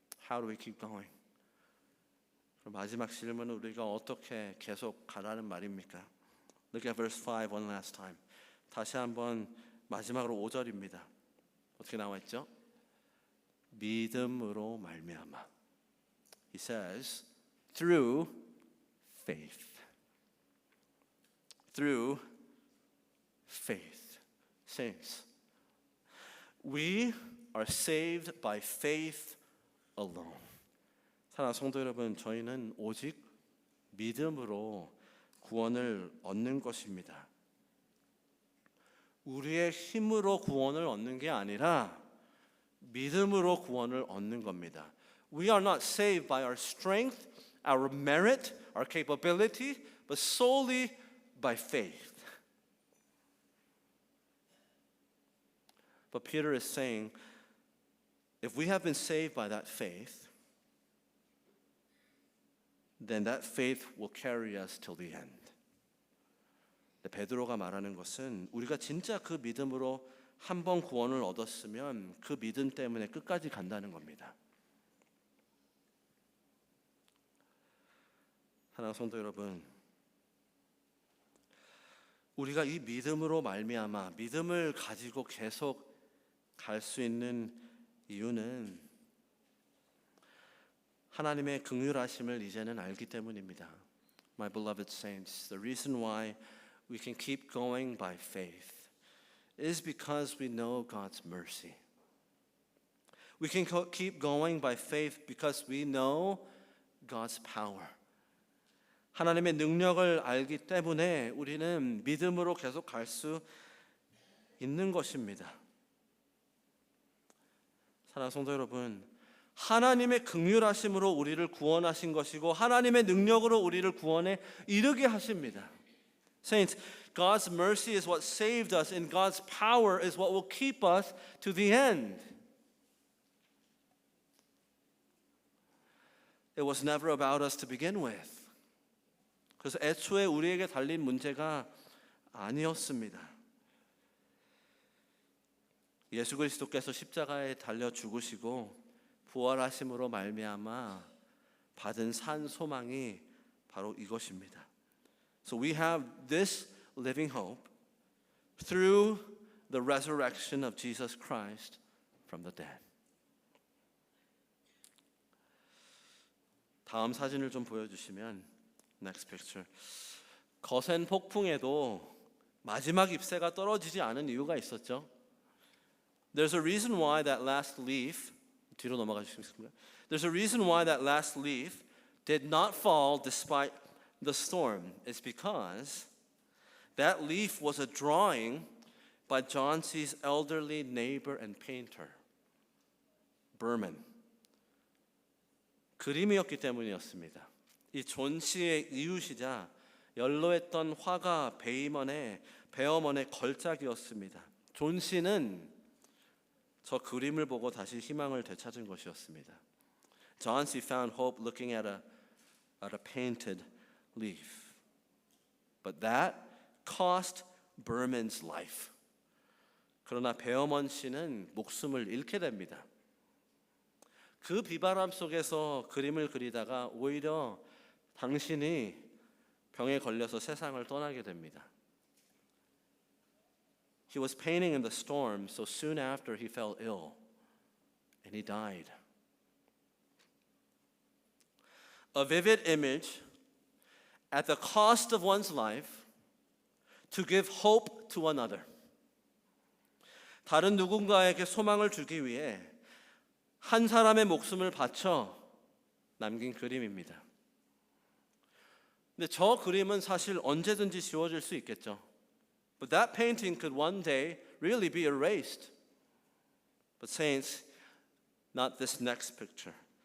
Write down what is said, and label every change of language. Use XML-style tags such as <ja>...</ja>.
<en>How do we keep going?</en> <ko>그럼 마지막 질문은 우리가 어떻게 계속 가라는 말입니까?</ko> <en>Look at verse 5 one last time.</en> <ko>다시 한번 마지막으로 5절입니다. 어떻게 나와 있죠? 믿음으로 말미암아.</ko> <en>He says, through faith. Through faith. Saints, we are saved by faith alone.</en> <ko>사랑하는 성도 여러분, 저희는 오직 믿음으로 구원을 얻는 것입니다. 우리의 힘으로 구원을 얻는 게 아니라 믿음으로 구원을 얻는 겁니다.</ko> <en>We are not saved by our strength, our merit, our capability, but solely by faith. But Peter is saying, if we have been saved by that faith, then that faith will carry us till the end.</en> <ko>베드로가 말하는 것은 우리가 진짜 그 믿음으로 한 번 구원을 얻었으면 그 믿음 때문에 끝까지 간다는 겁니다. 사랑하는 성도 여러분, 우리가 이 믿음으로 말미암아 믿음을 가지고 계속 갈 수 있는 이유는 하나님의 긍휼하심을 이제는 알기 때문입니다.</ko> <en>My beloved saints, the reason why we can keep going by faith is because we know God's mercy. We can keep going by faith because we know God's power.</en> <ko>하나님의 능력을 알기 때문에 우리는 믿음으로 계속 갈 수 있는 것입니다. 사랑하는 성도 여러분, 하나님의 긍휼하심으로 우리를 구원하신 것이고 하나님의 능력으로 우리를 구원에 이르게 하십니다.</ko> <en>Saints, God's mercy is what saved us and God's power is what will keep us to the end. It was never about us to begin with.</en> <ko>그래서 애초에 우리에게 달린 문제가 아니었습니다. 예수 그리스도께서 십자가에 달려 죽으시고 부활하심으로 말미암아 받은 산 소망이 바로 이것입니다.</ko> <en>So we have this living hope through the resurrection of Jesus Christ from the dead.</en> <ko>다음 사진을 좀 보여주시면</ko> <en>next picture.</en> <ko>거센 폭풍에도 마지막 잎새가 떨어지지 않은 이유가 있었죠.</ko> <en>There's a reason why that last leaf</en> <ko>뒤로 넘어가 주시겠습니까?</ko> <en>There's a reason why that last leaf did not fall despite the storm. It's because that leaf was a drawing by John C's elderly neighbor and painter, Berman.</en> <ko>그림이었기 때문이었습니다. 이 존 씨의 이웃이자 연로했던 화가 베어먼의 걸작이었습니다. 존 씨는 저 그림을 보고 다시 희망을 되찾은 것이었습니다.</ko> <en>John C. found hope looking at a painted leaf. But that cost Berman's life.</en> <ko>그러나 베어먼 씨는 목숨을 잃게 됩니다. 그 비바람 속에서 그림을 그리다가 오히려 당신이 병에 걸려서 세상을 떠나게 됩니다.</ko> <en>He was painting in the storm, so soon after he fell ill and he died. A vivid image at the cost of one's life to give hope to another.</en> <ko>다른 누군가에게 소망을 주기 위해 한 사람의 목숨을 바쳐 남긴 그림입니다. 근데 저 그림은 사실 언제든지 지워질 수 있겠죠.</ko> <en>But that painting could one day really be erased. But saints, not this next picture.</en>